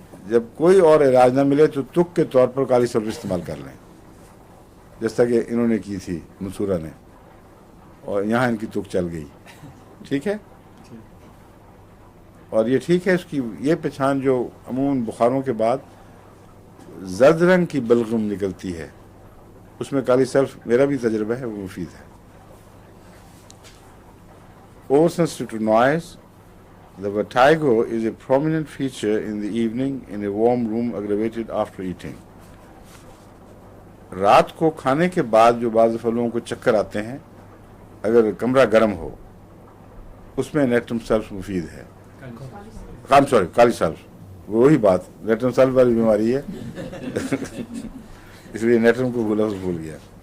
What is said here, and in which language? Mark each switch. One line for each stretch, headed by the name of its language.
Hindi: जब कोई और इलाज ना मिले तो तुक के तौर पर काली सल्फ इस्तेमाल कर लें, जैसा कि इन्होंने की थी मंसूरा ने, और यहाँ इनकी तुक चल गई। ठीक है, और ये ठीक है। इसकी ये पहचान जो अमूमन बुखारों के बाद जर्द रंग की बलगम निकलती है, उसमें काली सल्फ, मेरा भी तजर्बा है, वो मुफीद है।
English: Over sensitive to noise, the vertigo is a prominent feature in the evening in a warm room aggravated after eating।
Hindi: रात को खाने के बाद जो बाज़ फलों को चक्कर आते हैं, अगर कमरा गर्म हो, उसमें नेट्रम सल्फ मुफीद है। काली सल्फ, वही बात, नेट्रम सल्फ वाली बीमारी है इसलिए नेट्रम को भूल गया।